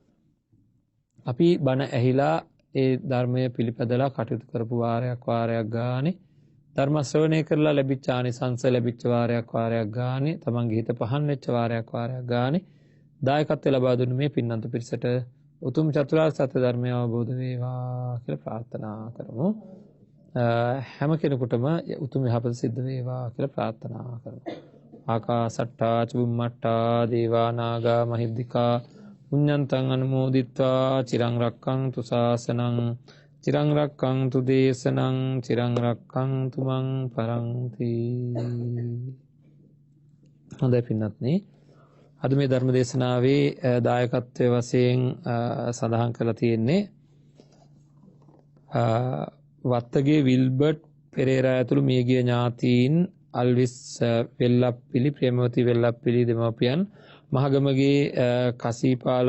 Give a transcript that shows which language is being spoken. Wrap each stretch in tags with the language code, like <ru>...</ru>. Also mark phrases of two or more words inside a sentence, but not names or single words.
<si>අපි බණ ඇහිලා ඒ ධර්මය පිළිපදලා කටයුතු කරපු වාරයක් ගානේ ධර්ම ශ්‍රවණය කරලා ලැබිච්ච ආනිසංස ලැබිච්ච වාරයක් ගානේ තමන්ගේ හිත පහන් වෙච්ච වාරයක් ගානේ දායකත්වය ලබා දුන්න මේ පින්නන්ත පිරිසට උතුම් චතුරාර්ය සත්‍ය ධර්මය අවබෝධ වේවා කියලා ප්‍රාර්ථනා කරමු. හැම කෙනෙකුටම උතුම් යහපත සිද්ධ වේවා කියලා ප්‍රාර්ථනා කරමු.</si> <pi>ආකාසට්ටා චුම්මට්ටා දේවා නාග මහිද්దికා පුඤ්ඤන්තං අනුමෝදිත්වා චිරං රක්ඛන්තු ශාසනං චිරං රක්ඛන්තු දේශනං චිරං රක්ඛන්තු මං පරන්ති.</pi> <si>හොඳයි පින්වත්නි, අද මේ ධර්ම දේශනාවේ දායකත්වයේ වශයෙන් සඳහන් කරලා තියෙන්නේ වත්තගේ විල්බර්ට් පෙරේරා ඇතුළු මියගිය ඥාතීන් අල්විස් වෙල්ලප්පිලි, ප්‍රේමවති වෙල්ලප්පිලි දෙමව්පියන්, මහගමගේ කසීපාල</si>